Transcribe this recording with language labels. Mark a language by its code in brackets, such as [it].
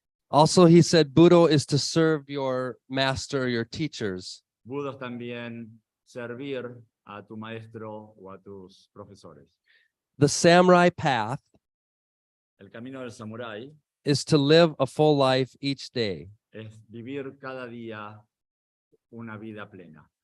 [en] Also, he said, Budo is to serve your master, your teachers. [es] Budo es también servir a tu maestro o a tus profesores. [en] The samurai path [es] El camino del samurái [en] is to live a full life each day. [es] es vivir cada día una vida plena.